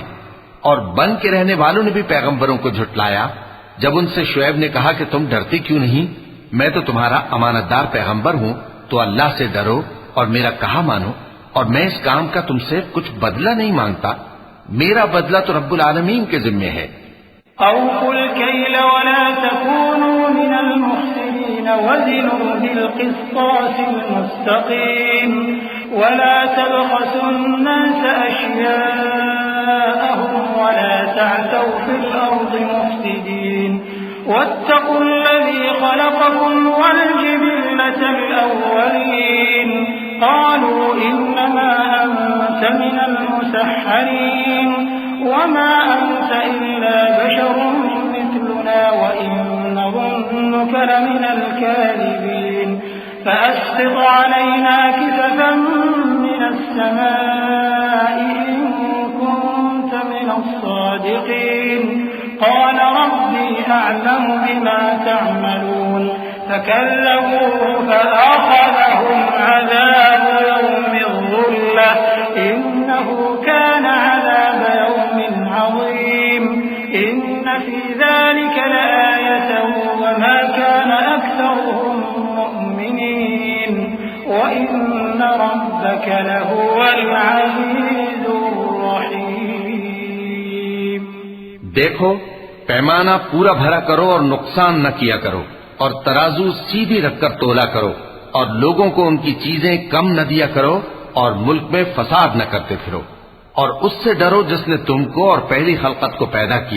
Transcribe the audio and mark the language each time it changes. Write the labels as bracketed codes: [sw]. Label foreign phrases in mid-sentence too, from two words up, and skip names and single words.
[ur] اور بن کے رہنے والوں نے بھی پیغمبروں کو جھٹلایا جب ان سے شعیب نے کہا کہ تم ڈرتے کیوں نہیں، میں تو تمہارا امانتدار پیغمبر ہوں، تو اللہ سے ڈرو اور میرا کہا مانو، اور میں اس کام کا تم سے کچھ بدلہ نہیں مانگتا، میرا بدلہ تو [ar] رب العالمين [ur] کے ذمے ہے. [ar] أوفوا الكيل ولا تكونوا من المفسدين وزنوا بالقسطاس المستقيم ولا تبخسوا الناس أشياءهم ولا تعثوا في الأرض مفسدين واتقوا الذي خلقكم والجبلة الأولين قالوا إنما أنت من المسحرين وما أنت إلا بشر مثلنا وإن نظنك لمن الكاذبين فأسقط علينا كسفا من السماء إن كنت من الصادقين قال ربي أعلم بما تعملون فكذبوه فأخذهم عذاب يوم الظلة إنه كان عذاب يوم عظيم إن في ذلك لآية وما كان أكثرهم مؤمنين وإن ربك لهو العزيز الرحيم. [ur] دیکھو، پیمانہ پورا بھرا کرو اور نقصان نہ کیا کرو، اور ترازو سیدھی رکھ کر تولا کرو، اور لوگوں کو ان کی چیزیں کم نہ دیا کرو، اور ملک میں فساد نہ کرتے پھرو. اور اس سے ڈرو جس نے تم کو اور پہلی خلقت کو پیدا کیا.